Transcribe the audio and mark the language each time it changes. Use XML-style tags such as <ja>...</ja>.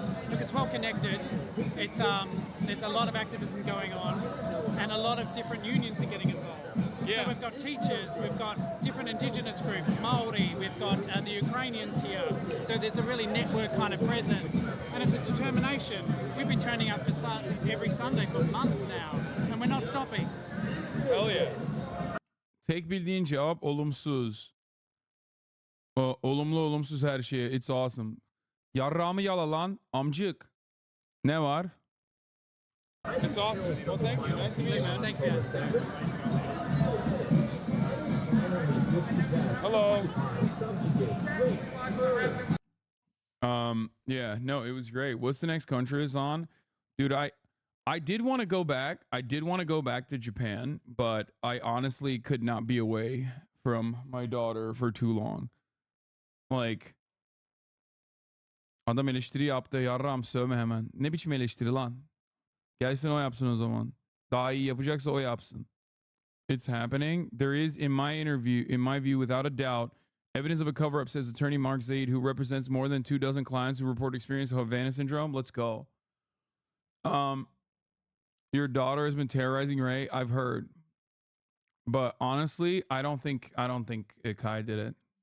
<en>Look, it's well connected. It's there's a lot of activism going on, and a lot of different unions are getting involved. Yeah. So we've got teachers, we've got different indigenous groups, Maori, we've got the Ukrainians here. So there's a really network kind of presence, and it's a determination. We've been turning up for every Sunday for months now, and we're not stopping. Hell yeah.</en> <tr>Tek bildiğin cevap olumsuz. Olumlu olumsuz her şeye.</tr> <en>It's awesome.</en> <tr>Yarrağımı yala lan amcık. Ne var?</tr> <en>It's awesome. Well, thank you. Nice to meet you, man. Thanks, guys. Hello. Yeah, no, it was great. What's the next country is on? Dude, I did want to go back. I did want to go back to Japan, but I honestly could not be away from my daughter for too long.</en> <tr>Like, adam eleştiri yaptı. Yarram sövme hemen. Ne biçim eleştiri lan? Gelsin o yapsın o zaman. Daha iyi yapacaksa o yapsın.</tr> <en>It's happening. There is, in my view, without a doubt, evidence of a cover-up, says attorney Mark Zaid, who represents more than 24 clients who report experience of Havana syndrome. Let's go. Your daughter has been terrorizing Ray. I've heard, but honestly, I don't think Kai did it.</en>